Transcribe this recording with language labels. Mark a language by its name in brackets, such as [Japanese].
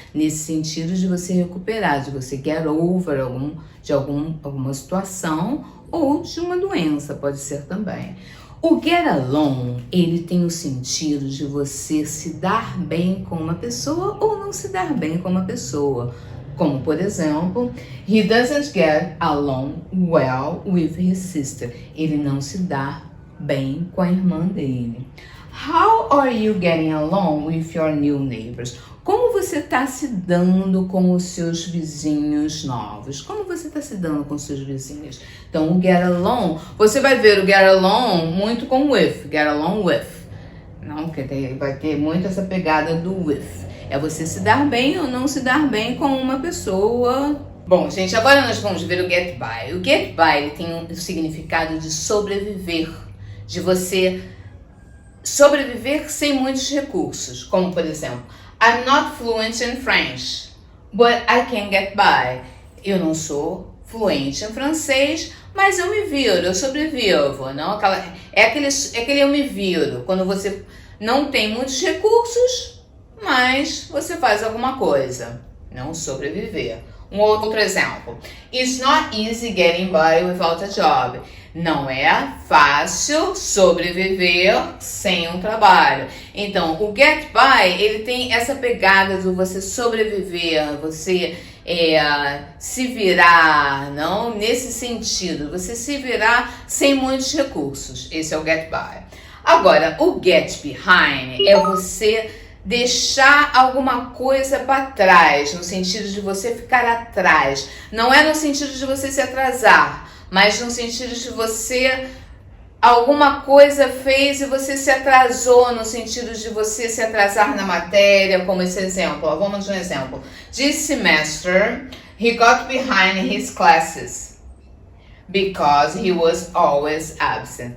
[Portuguese] Nesse sentido de você recuperar, de você get over alguma situação ou de uma doença, pode ser também. O get along, ele tem o sentido de você se dar bem com uma pessoa ou não se dar bem com uma pessoa. Como, por exemplo, [English] he doesn't get along well with his sister. [Portuguese] Ele não se dá bem com a irmã dele. [English] How are you getting along with your new neighbors? [Portuguese] Como você está se dando com os seus vizinhos novos? Como você está se dando com os seus vizinhos? Então, o get along, você vai ver o get along muito com with, get along with. Não, porque vai ter muito essa pegada do with. É você se dar bem ou não se dar bem com uma pessoa. Bom, gente, agora nós vamos ver o get by. O get by, ele tem o significado de sobreviver. De você sobreviver sem muitos recursos. Como, por exemplo, [English] I'm not fluent in French, but I can get by. [Portuguese] Eu não sou fluente em francês, mas eu me viro, eu sobrevivo. Não? É aquele eu me viro. Quando você não tem muitos recursos, mas você faz alguma coisa, não sobreviver. Um outro exemplo. [English] It's not easy getting by without a job. [Portuguese] Não é fácil sobreviver sem um trabalho. Então, o get by, ele tem essa pegada de você sobreviver, você se virar, não? Nesse sentido, você se virar sem muitos recursos. Esse é o get by. Agora, o get behind é você deixar alguma coisa para trás, no sentido de você ficar atrás. Não é no sentido de você se atrasar, mas no sentido de você alguma coisa fez e você se atrasou, no sentido de você se atrasar na matéria, como esse exemplo. Vamos de um exemplo. [English] This semester, he got behind his classes because he was always absent.